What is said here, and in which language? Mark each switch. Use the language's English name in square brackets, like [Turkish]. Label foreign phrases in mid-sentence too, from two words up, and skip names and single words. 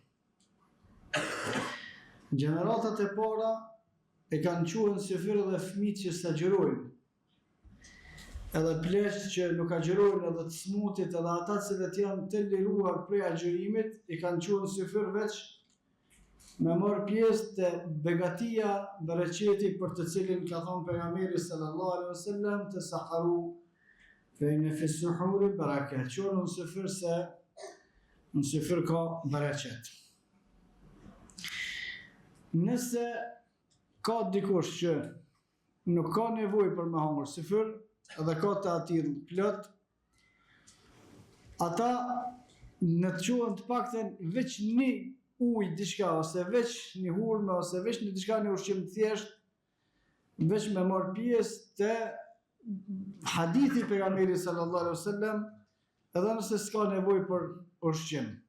[Albanian] Gjeneratat e para e kanë qohën syfyr edhe fëmijët që s'agjerojnë, edhe pleqt që nuk agjerojnë, edhe të smutit, edhe ata cilët janë të liruar prej agjerimit, i kanë qohën syfyr veç me marrë pjesë të begatia bereqeti për të cilin ka thonë pejgamberi [Arabic] صلى الله عليه وسلم تسحروا فإن في السحور بركة. [Albanian] Qohën në syfyr se në syfyr ka bereqet. Nëse ka dikush që nuk ka nevojë për me hangër syfyr, edhe ka të atill plot, ata në të qohën të pakten veç një ujë diçka, ose veç një hurme, ose veç një diçka një ushqim të thjesht, veç me marrë pjesë të hadithi pejgamberit [Arabic] صلى الله عليه وسلم, [Albanian] edhe nëse s'ka nevojë për ushqim.